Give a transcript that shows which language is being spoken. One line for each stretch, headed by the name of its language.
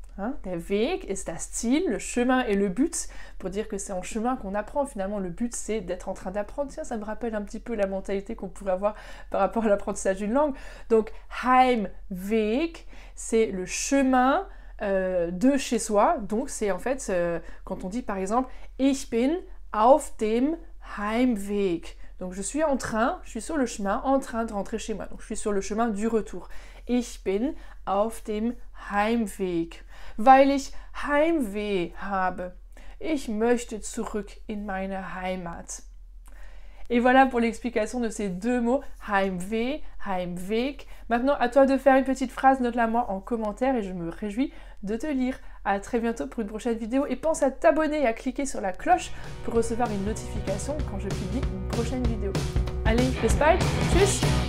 French: Hein,
German: der Weg ist das Ziel,
French: le chemin et le but. Pour dire que c'est en chemin qu'on apprend. Finalement, le but, c'est d'être en train d'apprendre. Tiens, ça me rappelle un petit peu la mentalité qu'on pourrait avoir par rapport à l'apprentissage d'une langue. Donc, Heimweg, c'est le chemin de chez soi. Donc, c'est en fait, quand on dit par exemple,
German: ich bin auf dem Heimweg.
French: Donc je suis sur le chemin, en train de rentrer chez moi. Donc je suis sur le chemin du retour.
German: Ich bin auf dem Heimweg, weil ich Heimweh habe. Ich möchte zurück in meine Heimat.
French: Et voilà pour l'explication de ces deux mots, Heimweh, Heimweg. Maintenant, à toi de faire une petite phrase, note-la moi en commentaire et je me réjouis de te lire. À très bientôt pour une prochaine vidéo et pense à t'abonner et à cliquer sur la cloche pour recevoir une notification quand je publie une prochaine vidéo. Allez,
German: bis bald, tschüss!